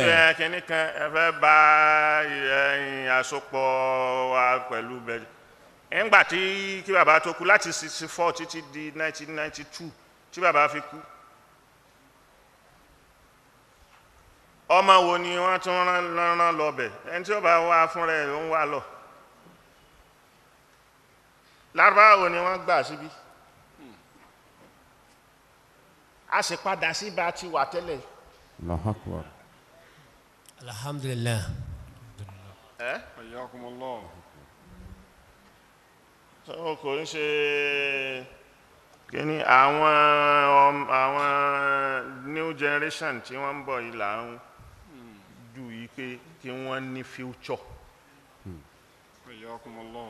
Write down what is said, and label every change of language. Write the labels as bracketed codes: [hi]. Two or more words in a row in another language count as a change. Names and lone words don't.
[yo] ẹ kìíní kan ẹ fẹ́ bá àsopọ̀ wa pẹ̀lú bẹ́ẹ̀ nígbà tí kí bàbá tó kú láti 64 títí di 1992 tí bàbá fi kú ọmọ wo ni wọ́n tún rán lọ bẹ̀ ẹni tí ó bá wá fún rẹ̀ ló ń wá lọ lárúbáwá wo ni wọ́n gbà síbí a sì padà sí bá ti wà tẹ́lẹ̀. [ar] Allahu Akbar. Alhamdulillah. Hayyakumullah. [yo] Kò ń ṣe kíní àwọn [en] new generation [yo] tí wọ́n ń bọ̀ yìí là ń dù yí pé kí wọ́n ní future. [ar] Hayyakumullah.